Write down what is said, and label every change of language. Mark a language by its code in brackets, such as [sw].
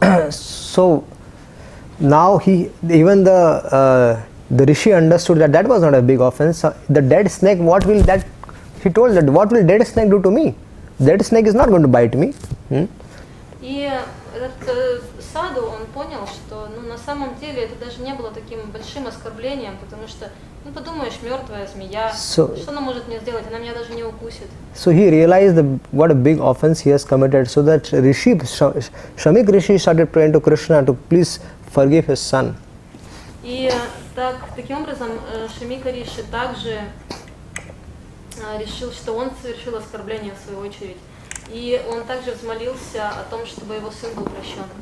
[en] So now even the rishi understood that was not a big offense. The dead snake, he told that what will dead snake do to me? Dead snake is not going to bite me. [ru] И этот саду, он понял, что на самом деле это даже не было таким большим оскорблением, потому что, подумаешь, мертвая змея, что она может мне сделать, она меня даже не укусит. [en] So he realized what a big offense he has committed. So that Shamik Rishi started praying to Krishna to please forgive his son. [ru] И таким образом Шамика Риши также решил, что он совершил оскорбление в свою очередь. И он также взмолился о том, чтобы его сын был прощен.